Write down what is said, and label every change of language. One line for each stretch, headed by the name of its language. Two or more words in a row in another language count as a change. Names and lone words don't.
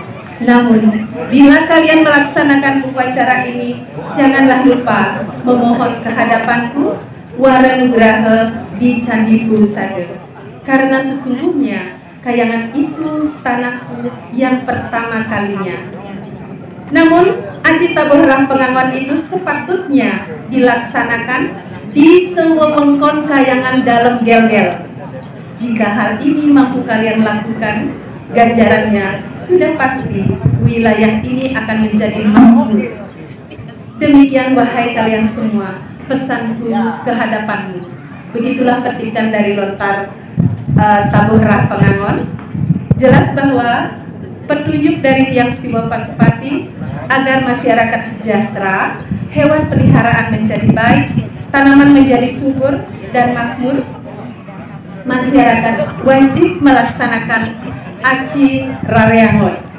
Indonesian: Namun, bila kalian melaksanakan upacara ini, janganlah lupa memohon kehadapanku Waranugraha di Candi Purusada. Karena sesungguhnya Kayangan itu stanaku yang pertama kalinya. Namun, aci tabuh rah pengangon itu sepatutnya dilaksanakan di sewewengkon Kayangan dalam gel-gel. Jika hal ini mampu kalian lakukan, ganjarannya sudah pasti wilayah ini akan menjadi makmur. Demikian wahai kalian semua, pesanku kehadapanmu. Begitulah petikan dari lontar tabuh rah pengangon. Jelas bahwa petunjuk dari Hyang Siwa Pasupati agar masyarakat sejahtera, hewan peliharaan menjadi baik, tanaman menjadi subur dan makmur. Masyarakat wajib melaksanakan aci rareangon.